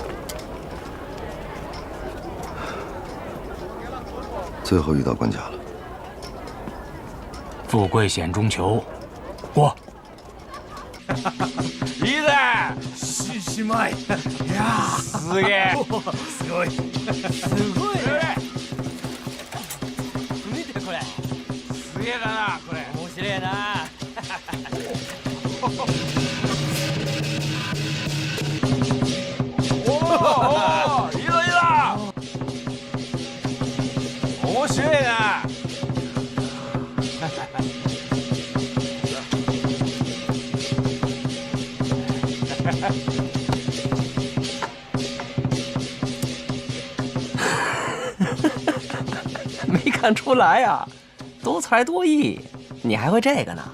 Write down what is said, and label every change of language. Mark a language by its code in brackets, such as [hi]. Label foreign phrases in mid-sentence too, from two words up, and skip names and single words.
[zh] 最后一道关卡了，富贵险中求，过。 [ja] いいね。しまい。いやすげえ。すごい。すごいね。見てこれ。すげえだなこれ。面白いな。おお、いいぞいいぞ。面白いな。 [zh] 没看出来呀，多才多艺，你还会这个呢？